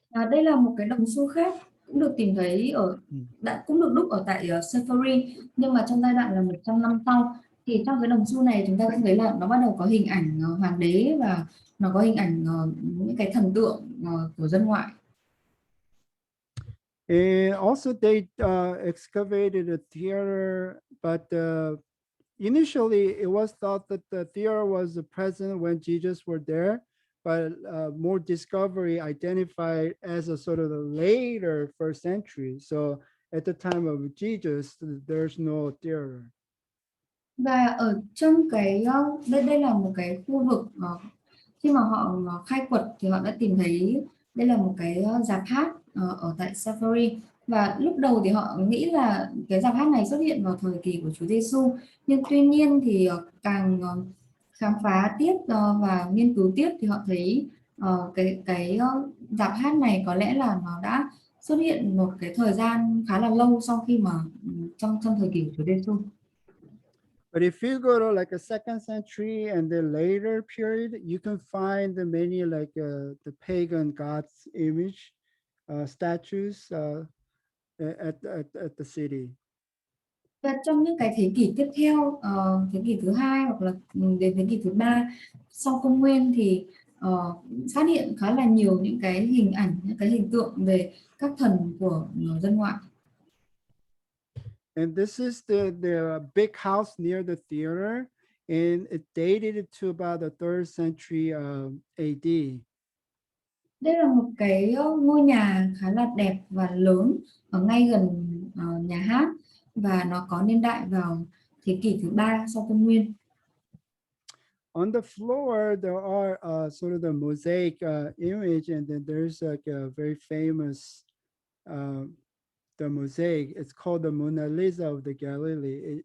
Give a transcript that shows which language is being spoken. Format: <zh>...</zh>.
<vi>Đây là một cái đồng xu khác cũng được tìm thấy cũng được đúc ở tại Seminary, nhưng mà trong giai đoạn là 100 năm sau, thì trong cái đồng xu này chúng ta cũng thấy là nó bắt đầu có hình ảnh hoàng đế, và nó có hình ảnh những cái thần tượng của dân ngoại.</vi> <en>And also they excavated a theater, but initially it was thought that the theater was present when Jesus were there, but more discovery identified as a sort of the later first century. So at the time of Jesus, there's no theater.</en> <vi>Và ở trong cái đây là một cái khu vực khi mà họ khai quật thì họ đã tìm thấy đây là một cái rạp hát ở tại Seminary, và lúc đầu thì họ nghĩ là cái rạp hát này xuất hiện vào thời kỳ của Chúa Giêsu, nhưng tuy nhiên thì càng khám phá tiếp và nghiên cứu tiếp thì họ thấy cái rạp hát này có lẽ là nó đã xuất hiện một cái thời gian khá là lâu sau khi mà trong thời kỳ của Chúa Giêsu.</vi> <en>But if you go to like a 2nd century and the later period, you can find the many like the pagan gods image statues at the city.</en> <vi>Và trong những cái thế kỷ tiếp theo, thế kỷ thứ hai hoặc là đến thế kỷ thứ ba sau công nguyên, thì phát hiện khá là nhiều những cái hình ảnh, những cái hình tượng về các thần của dân ngoại.</vi> <en>And this is the big house near the theater, and it dated to about the 3rd century AD.</en> <vi>Đây là một cái ngôi nhà khá là đẹp và lớn ở ngay gần nhà hát, và nó có niên đại vào thế kỷ thứ 3 sau công nguyên.</vi> <en>On the floor, there are sort of the mosaic image, and then there's like a very famous the mosaic. It's called the Mona Lisa of the Galilee.</en>